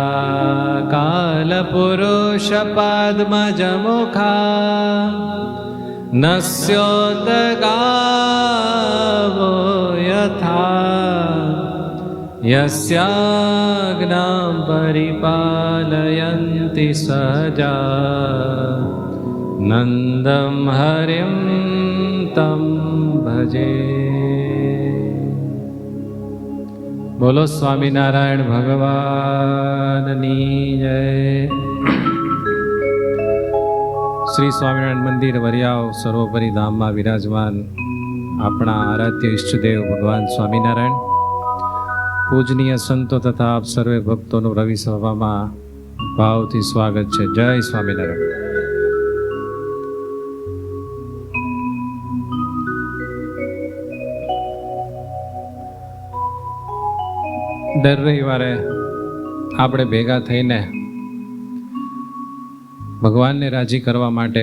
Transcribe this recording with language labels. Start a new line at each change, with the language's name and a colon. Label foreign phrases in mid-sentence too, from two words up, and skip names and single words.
Sanskrit: कालपुरुषपद्मजमुखा नस्योदगावो यथा यस्याज्ञां परिपालयन्ति सहजा नन्दं हरिं तं भजे।
Gujarati: બોલો સ્વામીનારાયણ ભગવાનની જય। श्री स्वामीनारायण मंदिर वरियाव સર્વોપરી ધામમાં વિરાજમાન આપણા આરાધ્ય ઈષ્ટદેવ ભગવાન સ્વામિનારાયણ, પૂજનીય સંતો તથા આપ સર્વે ભક્તોનું રવિ સભામાં ભાવથી સ્વાગત છે. જય સ્વામિનારાયણ. દર રવિવારે આપણે ભેગા થઈને ભગવાનને રાજી કરવા માટે,